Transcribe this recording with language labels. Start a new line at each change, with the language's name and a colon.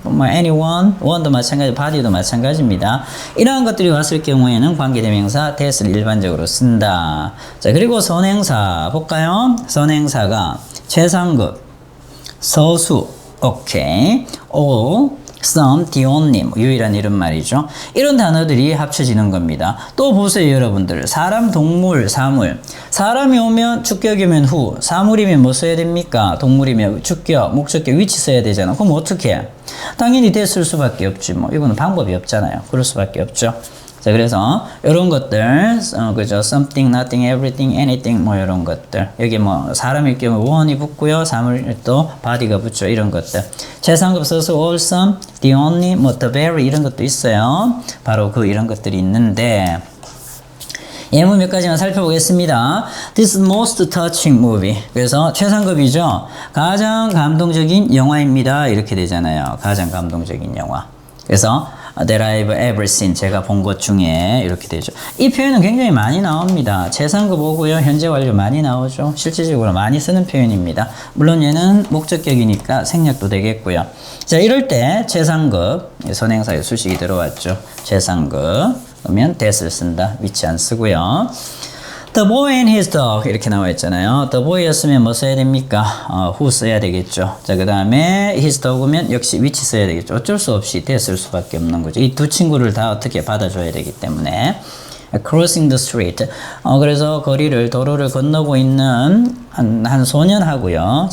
Korean: 뭐 anyone, one도 마찬가지, body도 마찬가지입니다. 이러한 것들이 왔을 경우에는 관계대명사 that을 일반적으로 쓴다. 자, 그리고 선행사 볼까요? 선행사가 최상급, 서수, 오케이. all, some, the only, 유일한 이런 말이죠. 이런 단어들이 합쳐지는 겁니다. 또 보세요, 여러분들. 사람, 동물, 사물. 사람이 오면 주격이면 who, 사물이면 뭐 써야 됩니까? 동물이면 주격, 목적격, which 써야 되잖아. 그럼 어떻게 해? 당연히 that 쓸 수밖에 없지. 뭐 이거는 방법이 없잖아요. 그럴 수밖에 없죠. 자, 그래서 이런 것들, 그죠?
English: something, nothing, everything, anything,
Korean: 뭐 이런 것들. 여기 뭐 사람일 경우 one이 붙고요, 사물 또 body가 붙죠. 이런 것들. 최상급 써서 all, some, the only, 뭐 the very 이런 것도 있어요. 바로 이런 것들이 있는데 예문 몇 가지만 살펴보겠습니다.
English: This is most touching movie.
Korean: 그래서 최상급이죠. 가장 감동적인 영화입니다. 이렇게 되잖아요. 가장 감동적인 영화. 그래서
English: that I've ever seen.
Korean: 제가 본 것 중에 이렇게 되죠. 이 표현은 굉장히 많이 나옵니다. 최상급 오고요. 현재 완료 많이 나오죠. 실질적으로 많이 쓰는 표현입니다. 물론 얘는 목적격이니까 생략도 되겠고요. 자, 이럴 때 최상급 선행사의 수식이 들어왔죠. 최상급. 그러면 that을 쓴다. which 안 쓰고요.
English: The boy and his dog
Korean: 이렇게 나와 있잖아요. The boy였으면 뭐 써야 됩니까? who 써야 되겠죠. 자, 그 다음에 his dog면 역시 which 써야 되겠죠. 어쩔 수 없이 that 쓸 수밖에 없는 거죠. 이 두 친구를 다 어떻게 받아줘야 되기 때문에.
English: Crossing the street.
Korean: 그래서 도로를 건너고 있는 한 소년하고요.